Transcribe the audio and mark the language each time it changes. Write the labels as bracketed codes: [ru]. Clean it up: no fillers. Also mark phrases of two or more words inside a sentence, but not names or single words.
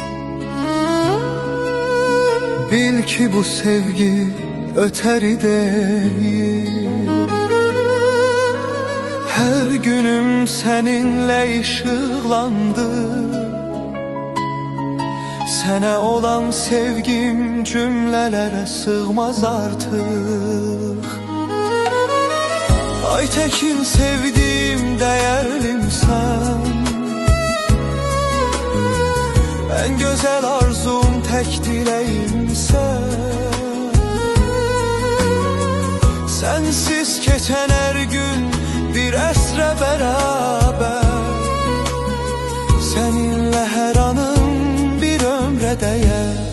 [az] Bil ki bu sevgi ötəri deyil. Hər günüm səninlə işıqlandı. Sənə olan sevgim cümlələrə sığmaz artıq. [tr] Aytekin sevdiğim değerlimsen, en güzel arzum tek dileğimsen. Sensiz geçen her gün bir esre beraber, seninle her anım bir ömre değer.